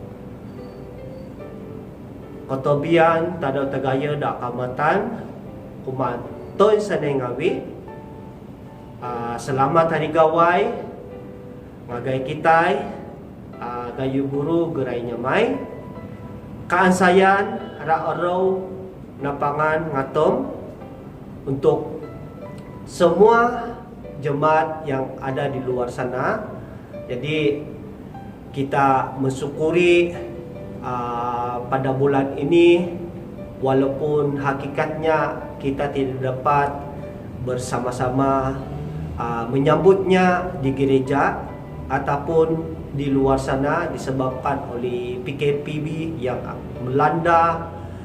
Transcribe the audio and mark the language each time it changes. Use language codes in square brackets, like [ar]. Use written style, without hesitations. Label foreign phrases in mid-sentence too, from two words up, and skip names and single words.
[dtp] Kotobian, Tadau Tegaya, Dak Kamatan, [iba] Kumat Toy Sanai Ngawi, selamat Hari Gawai, ngagai kitai, gayu guru gerai nyamai, kaansayan, ra-arau, napangan, ngatom, [ms] untuk semua jemaat yang ada di luar sana. Jadi kita mensyukuri pada bulan ini, walaupun hakikatnya kita tidak dapat bersama-sama menyambutnya di gereja ataupun di luar sana disebabkan oleh PKPB yang melanda